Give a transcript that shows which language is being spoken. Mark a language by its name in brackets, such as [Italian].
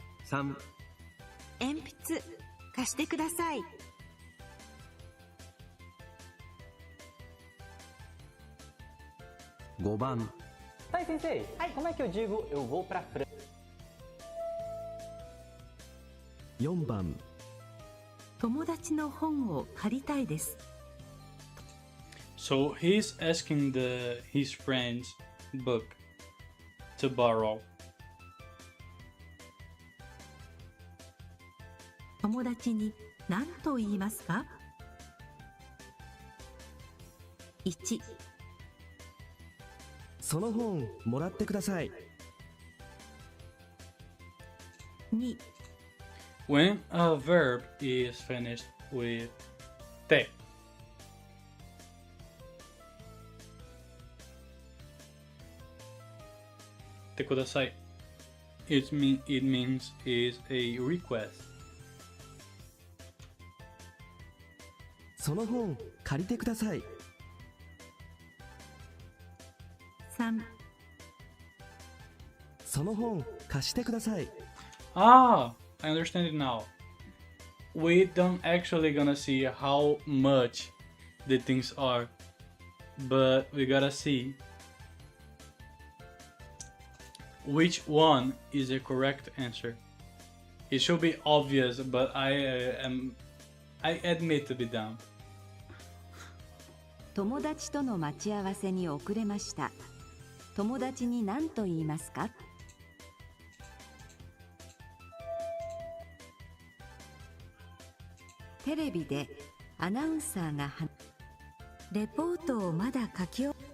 [Japanese] 3、鉛筆貸してください。 5番。はい先生、 [Portuguese] como é que eu digo eu vou pra França? [Japanese] 4番。友達の本を借りたいです。 [English] So he's asking his friend's book to borrow. [Japanese] 友達に何と言いますか？ 1、その本もらってください。 2、 [English] When a verb is finished with te. Te kudasai. It means is a request. [Japanese] その本借りてください。 3、その本貸してください。 [English] Ah, I understand it now. We don't actually gonna see how much the things are, but we gotta see which one is the correct answer. It should be obvious, but I admit to be dumb. [Japanese] 友達との待ち合わせに遅れました。友達に何と言いますか？テレビでアナウンサーがレポートをまだ書き終わ